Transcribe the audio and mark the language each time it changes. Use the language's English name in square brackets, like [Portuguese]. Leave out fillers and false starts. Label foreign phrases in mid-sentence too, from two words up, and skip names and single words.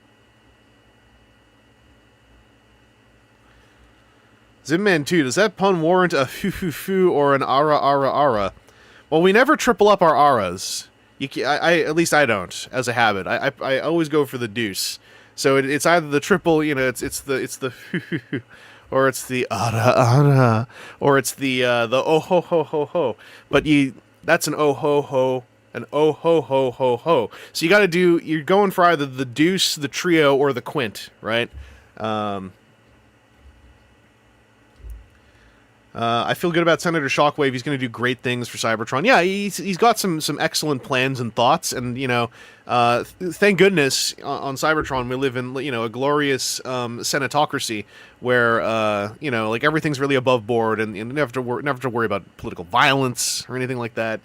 [English] Zimman 2, does that pun warrant a Fufufu or an ara? Well, we never triple up our aras. At least I don't, as a habit. I always go for the deuce. So it's either the triple, you know, it's the or it's the ara, or it's the oh ho ho ho ho. But that's an oh ho ho, an oh ho ho ho ho. So you're going for either the deuce, the trio, or the quint, right? I feel good about Senator Shockwave. He's going to do great things for Cybertron. Yeah, he's got some excellent plans and thoughts, and, you know, thank goodness on Cybertron we live in, you know, a glorious senatocracy where, you know, like, everything's really above board, and you never have to worry about political violence or anything like that.